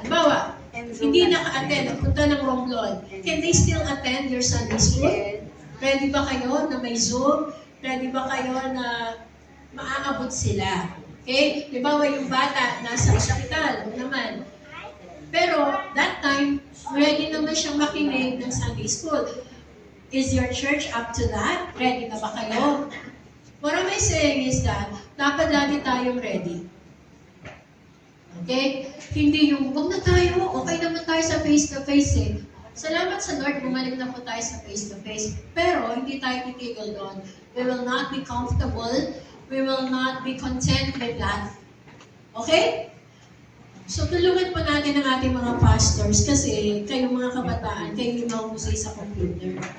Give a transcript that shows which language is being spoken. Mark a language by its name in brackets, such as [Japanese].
[Filipino] Halimbawa, hindi naka-attend, punta ng Romblon. [English] Can they still attend your Sunday school? [Filipino] Ready ba kayo na may Zoom? Ready ba kayo na maaabot sila? Okay? Halimbawa, yung bata nasa ospital, naman. Pero, [English] that time, [Filipino] ready naman siyang makinig ng Sunday school. [English] Is your church up to that? [Filipino] Ready na ba kayo? [English] What am I saying is that, [Filipino] dapat lagi tayong ready. Okay? Hindi yung, huwag na tayo, okay naman tayo sa face-to-face eh. Salamat sa Lord, bumalik na po tayo sa face-to-face. Pero, hindi tayo titigil doon. [English] We will not be comfortable. We will not be content with that. Okay? [Filipino] So, tulungan po natin ang ating mga pastors kasi kayong mga kabataan, kayo yung mahusay sa computer.